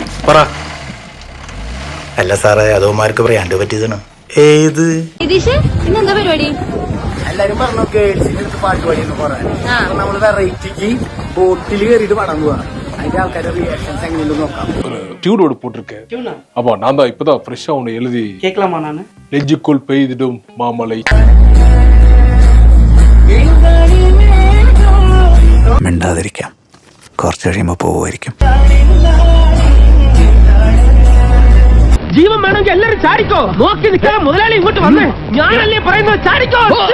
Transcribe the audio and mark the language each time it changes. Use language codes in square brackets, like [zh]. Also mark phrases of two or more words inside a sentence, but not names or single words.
[ml] പറ. അല്ല സാറേ, അതോമാർക്ക് പറയാണ്ട് പറ്റിയതാണ്. ഏത് ഇന്നെന്താ പരിപാടി? എല്ലാരും പറഞ്ഞു ഗേൾസിന്റെ അടുത്ത് പാട്ട് പാടിയെന്ന് പറയാൻ. നമ്മള് വെറൈറ്റിക്ക് ബോട്ടിൽ കയറിയിട്ട് പടം പോവാ. അതിന്റെ ആൾക്കാരുടെ റിയാക്ഷൻസ് എങ്ങനെയുണ്ട് നോക്കാം. [ta] டியூனோட போட்டிருக்கேன். அப்போ நான் தான் இப்பதான் ஃப்ரெஷ்ஷா ஒன்று எழுதி கேட்கலாமா? நானு நெஞ்சுக்குள் பெய்திடும் மாமலை. [ml] മിണ്ടാതിരിക്കാം, കുറച്ച് കഴിയുമ്പോ പോവുമായിരിക്കും. ജീവൻ വേണമെങ്കിൽ എല്ലാരും ചാടിക്കോ. നോക്കി നിൽക്കാൻ മുതലാളി ഇങ്ങോട്ട് വന്നേ. ഞാനല്ലേ പറയുന്നത്, ചാടിക്കോ.